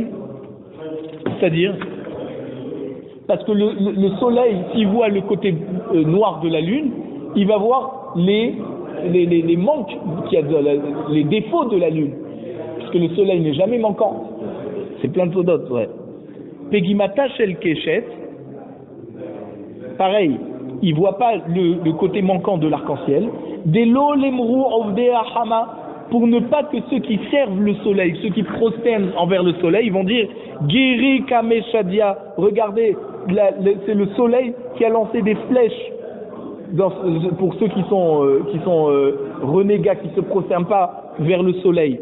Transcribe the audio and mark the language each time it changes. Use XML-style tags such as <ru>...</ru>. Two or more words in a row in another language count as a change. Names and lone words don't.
<fr>C'est-à-dire, parce que le soleil, s'il voit le côté noir de la lune, il va voir les manques, les défauts de la lune. Parce que le soleil n'est jamais manquant. C'est plein de faux d'autres, ouais.</fr> <he>פגימתה של קשת,</he> <fr>pareil, il ne voit pas le côté manquant de l'arc-en-ciel.</fr> <arc>דלא לימרו עובדי חמה,</arc> <fr>pour ne pas que ceux qui servent le soleil, ceux qui prosternent envers le soleil, ils vont dire</fr> <arc>גירי קא משדיא,</arc> <fr>regardez, c'est le soleil qui a lancé des flèches pour ceux qui sont renégats, qui ne se prosternent pas vers le soleil.</fr>